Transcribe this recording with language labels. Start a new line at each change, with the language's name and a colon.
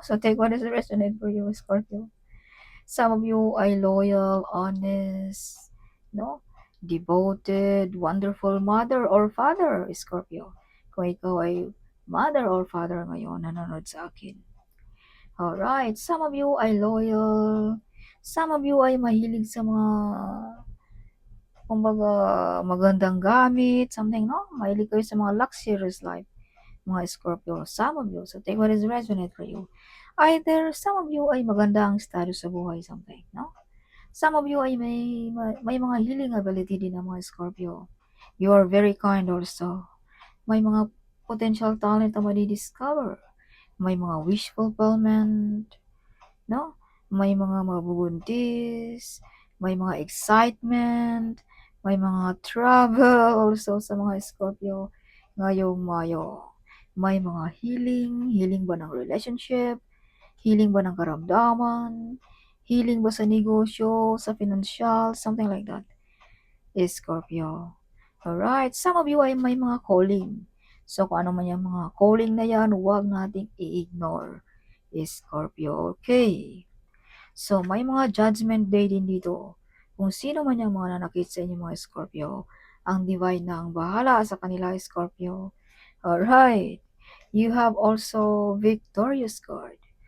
English: So take what is resonate for you, Scorpio. Some of you ay loyal, honest, no? Devoted, wonderful mother or father, Scorpio.
Filipino: Kung ikaw ay
English: mother or father
Filipino: ngayon, nanonood sa akin.
English: Alright, some of you
Filipino: ay loyal.
English: Some of you
Filipino: ay mahilig sa mga, kumbaga, magandang gamit, something, no? Mahilig kayo sa mga
English: luxurious life,
Filipino: mga Scorpio.
English: Some of you, so take what is resonate for you. Either some of you
Filipino: ay maganda ang status sa buhay, something, no?
English: Some of you
Filipino: ay may mga healing ability din ang mga Scorpio.
English: You are very kind also.
Filipino: May mga potential talent na madi-discover. May mga wish fulfillment, no? May mga mabubuntis, may mga excitement, may mga travel also sa mga Scorpio ngayong Mayo. May mga healing ba ng relationship, healing ba ng karamdaman, healing ba sa negosyo, sa financial,
English: something like that. Scorpio. Alright,
Filipino: some of you ay may mga calling. So kung ano man yung mga calling na yan, huwag nating i-ignore. Scorpio, okay. So may mga judgment day din dito. Kung sino man yung mga nanakit sa inyo mga Scorpio, ang divine na ang bahala sa kanila, Scorpio.
English: Alright, you have also victorious card.